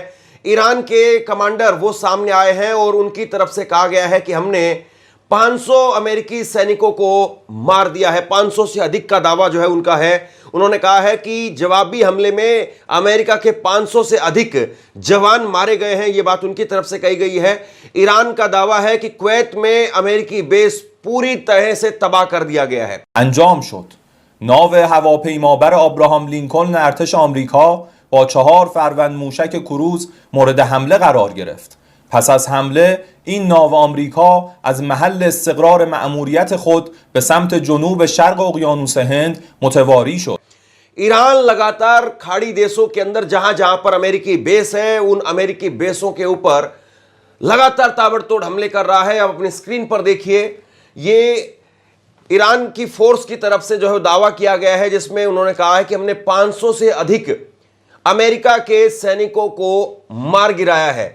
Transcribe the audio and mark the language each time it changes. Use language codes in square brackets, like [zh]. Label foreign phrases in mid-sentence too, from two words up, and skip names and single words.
[hi] ईरान के कमांडर वो सामने आए हैं और उनकी तरफ से कहा गया है कि हमने 500 अमेरिकी सैनिकों को मार दिया है। 500 से अधिक का दावा जो है उनका है। उन्होंने कहा है कि जवाबी हमले में अमेरिका के 500 से अधिक जवान मारे गए हैं, यह बात उनकी तरफ से कही गई है। ईरान का दावा है कि कुवैत में अमेरिकी बेस पूरी तरह से तबाह कर दिया गया है। [fa] انجام شد. ناو هواپیمابر آبراهام لینکلن ارتش آمریکا با 4 فروند موشک کروز مورد حمله قرار گرفت. پس از حمله این ناو آمریکا از محل استقرار مأموریت خود به سمت جنوب شرق اقیانوس هند متواری شد. [hi] ईरान लगातार खाड़ी देशों के अंदर जहां जहां पर अमेरिकी बेस है उन अमेरिकी बेसों के ऊपर लगातार ताबड़तोड़ हमले कर रहा है। अब अपनी स्क्रीन पर देखिए, ये ईरान की फोर्स की तरफ से जो है दावा किया गया है, जिसमें उन्होंने कहा है कि हमने 500 से अधिक अमेरिका के सैनिकों को मार गिराया है।